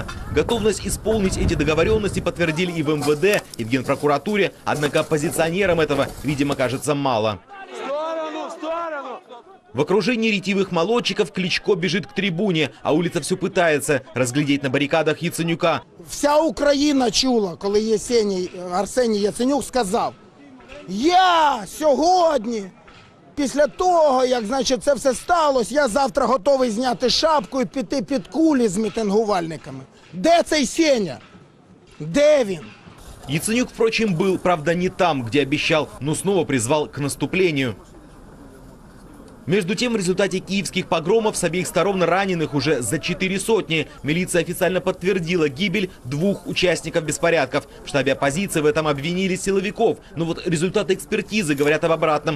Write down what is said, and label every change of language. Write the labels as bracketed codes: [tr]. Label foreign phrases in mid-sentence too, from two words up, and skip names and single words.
[ru] Готовность исполнить эти договоренности подтвердили и в МВД, и в Генпрокуратуре. Однако оппозиционерам этого, видимо, кажется мало. В окружении ретивых молодчиков Кличко бежит к трибуне, а улица все пытается разглядеть на баррикадах Яценюка. [uk] Вся Україна чула, коли Арсеній Яценюк сказав: "Я сьогодні, після того, як, значить, це все сталося, я завтра готовий зняти шапку і піти під кулі з мітингувальниками". Де цей Сеня? Де він? [ru] Яценюк, впрочем, был, правда, не там, где обещал, но снова призвал к наступлению. Между тем, в результате киевских погромов с обеих сторон раненых уже за 4 сотни. Милиция официально подтвердила гибель 2 участников беспорядков. В штабе оппозиции в этом обвинили силовиков. Но вот результаты экспертизы говорят об обратном.